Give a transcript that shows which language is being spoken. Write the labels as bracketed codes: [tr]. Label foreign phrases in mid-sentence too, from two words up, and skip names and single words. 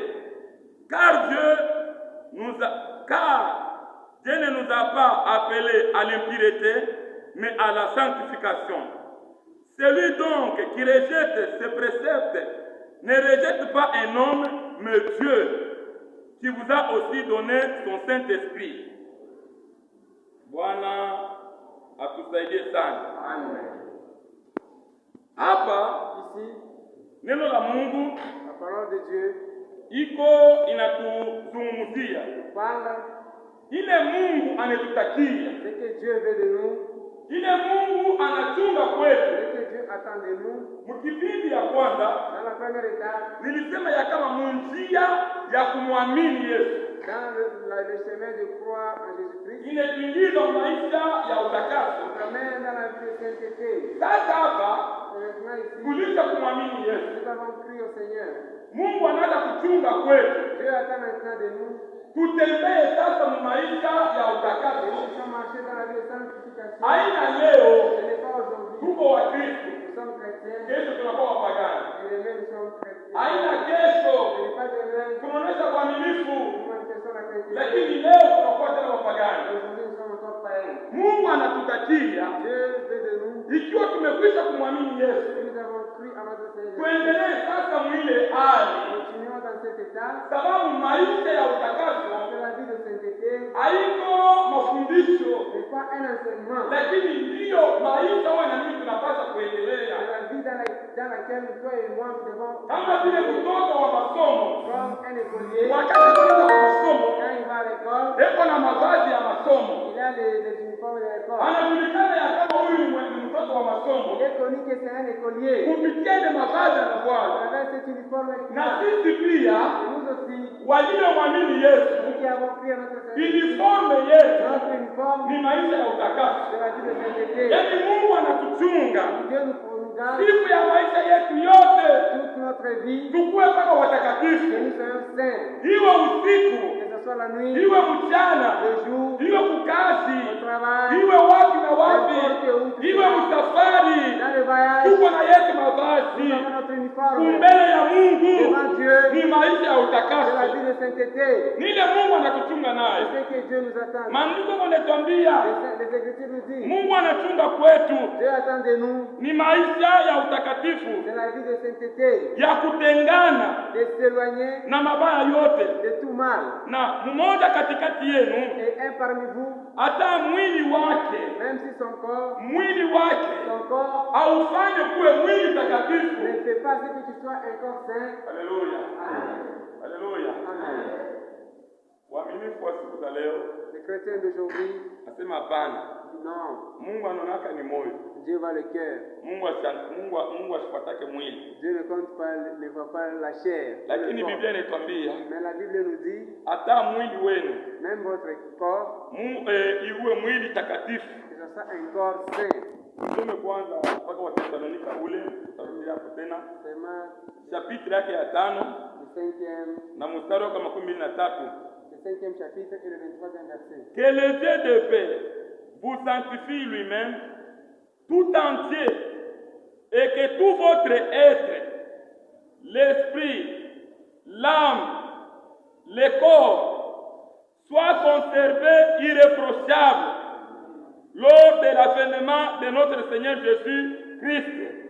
[fr] Car Dieu ne nous a pas appelés à l'impureté, mais à la sanctification. Celui donc qui rejette ces préceptes ne rejette pas un homme, mais Dieu, qui vous a aussi donné son Saint-Esprit. [sw] Bwana atusaidie sana. Amen. Hapa [fr] Ici, [sw] neno la Mungu [fr] la parole de Dieu [sw] iko inatuzungumzia [fr] parle [sw] ile Mungu anetutakia, [fr] ce que Dieu veut de nous, [sw] ile Mungu anachunga [fr] ce [sw] kwetu. [fr] que Dieu attend de nous. [sw] Mkipindi ya kwanza [fr] Dans la première étape, [sw] nilisema ya kama munjia ya kumwamini Yesu [fr] dans le chemin de croire en Jésus-Christ, [sw] inetuingiza maisha ya utakaso. [fr] nous amène dans la vie de sainteté. [sw] Sasa hapa [fr] Et maintenant ici, [sw] kulisha kumwamini Yesu, [fr] nous avons crié au Seigneur. [sw] Mungu anaanza kuchunga kwetu. [fr] Dieu attend maintenant de nous. [sw] Tutembee sasa mu maisha ya [fr] Et [sw] utakaso. [fr] nous sommes marchés dans la vie de sanctification. [sw] Haina leo [fr] Ce n'est pas aujourd'hui. [sw] tuko wa Kristo, [fr] Nous sommes chrétiens. [sw] kesho tunakuwa wapagani. [fr] Et demain nous sommes chrétiens. [sw] Haina [fr] Ce [sw] kesho [fr] n'est pas demain. [sw] tunaonesha uaminifu, [fr] Nous manifestons la chrétienté. [sw] lakini leo tunakuwa tena wapagani. [fr] Aujourd'hui nous sommes encore païens. [sw] Mungu anatutakia [fr] Dieu veut de nous. [sw] ikiwa tumekwisha kumwamini Yesu, [fr] Nous avons cru à notre Seigneur. [sw] tuendelee sasa mwile hali, [fr] Continuons dans cet état. [sw] sababu maisha ya utakaso [fr] C'est la vie de sainteté. [sw] haiko mafundisho, [fr] C'est pas un enseignement. [sw] lakini ndiyo maisha wewe na mimi tunapaswa [fr] C'est [sw] kuendelea, [fr] la vie dans laquelle toi et moi nous devons, [sw] kama vile mtoto wa masomo [fr] comme un écolier, [sw] wakati tunaenda kwa masomo [fr] quand il va à l'école, [sw] eko na mavazi ya masomo. [fr] Il a les uniformes de l'école. [sw] Anajulikana ya kama huyu ni mtoto wa masomo. [fr] Il est connu que c'est un écolier. [sw] Kupitia ile mavazi [fr] À [sw] anavaa. [fr] travers cet uniforme, [sw] Na sisi pia [fr] nous aussi, [sw] waliomwamini Yesu, [fr] nous qui avons pris notre Seigneur, [sw] uniforme yetu [fr] notre uniforme [sw] ni maisha ya utakaso. [fr] de la vie de sainteté. [sw] Yaani Mungu anatuchunga [fr] Dieu nous garde [sw] siku ya maisha yetu yote, [fr] toute notre vie, [sw] tukue mpaka [fr] que [sw] watakatifu, [fr] nous soyons saints, [sw] iwe usiku, [fr] que ce soit la nuit, [sw] iwe mchana, [fr] le jour, [sw] iwe kukazi, [fr] au travail, [sw] iwe wapi na wapi, iwe msafari, [fr] dans le voyage. [sw] tuko na yetu [fr] Nous [sw] mavazi [fr] avons notre uniforme [sw] kumbele ya Mungu. [fr] devant Dieu [sw] Ni maisha ya [fr] de la [sw] utakaso, [fr] vie de sainteté. [sw] nile Mungu anatuchunga naye. [fr] C'est ce que Dieu nous attend. [sw] Maandiko yanatuambia [fr] Les Écritures nous disent, [sw] Mungu anachunga kwetu [fr] Dieu attend de nous [sw] ni maisha ya utakatifu, [fr] de la vie de sainteté, [sw] ya kutengana [fr] de s'éloigner [sw] na mabaya yote. [fr] de tout mal. [sw] Na mmoja katikati yenu [fr] Et un parmi vous, [sw] hata mwili wake [fr] même si son corps [sw] aufanye kuwe mwili takatifu. [fr] ne fait pas ce que tu sois un corps saint. [sw] Haleluya, [fr] Amen. [sw] haleluya. [fr] Amen. [sw] Waaminifu wa siku za leo [fr] Les chrétiens d'aujourd'hui, [sw] nasema hapana. [fr] non. [sw] Mungu anaonaka ni moyo. [fr] Dieu voit le cœur. [sw] Mungu asipatake mwili, [fr] Dieu ne compte pas, ne voit pas la chair. [sw] lakini [fr] le corps. [sw] Biblia inatuambia [fr] Mais la Bible nous dit, [sw] hata mwili wenu [fr] même votre corps, [sw] iwe mwili takatifu. [fr] que ce soit un corps saint. [sw] Tusome kwanza mpaka Wathesalonika ule, tutarudia hapo tena, [fr] Seulement [sw] chapitre yake ya 5 [fr] le 5e, [sw] na mstari wa 23. [fr] le 5e chapitre et le 23e verset. Que le Dieu de paix vous sanctifie lui-même tout entier, et que tout votre être, l'esprit, l'âme, le corps, soit conservé irréprochable lors de l'avènement de notre Seigneur Jésus-Christ.